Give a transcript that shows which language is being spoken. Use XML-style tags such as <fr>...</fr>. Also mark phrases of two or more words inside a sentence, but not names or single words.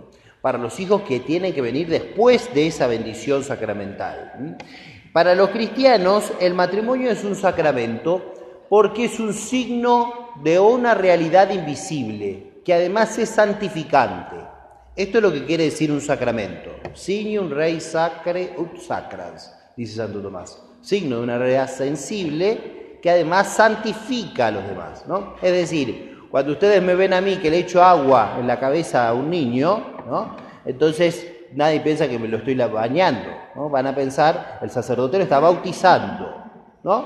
<es>Para los hijos que tienen que venir después de esa bendición sacramental. Para los cristianos el matrimonio es un sacramento porque es un signo de una realidad invisible, que además es santificante. Esto es lo que quiere decir un sacramento.</es> <la>Signum rei sacre ut sacrans,</la> <es>dice Santo Tomás. Signo de una realidad sensible que además santifica a los demás, ¿no? Es decir, cuando ustedes me ven a mí que le echo agua en la cabeza a un niño, ¿no? Entonces nadie piensa que me lo estoy bañando, ¿no? Van a pensar, el sacerdote lo está bautizando, ¿no?</es>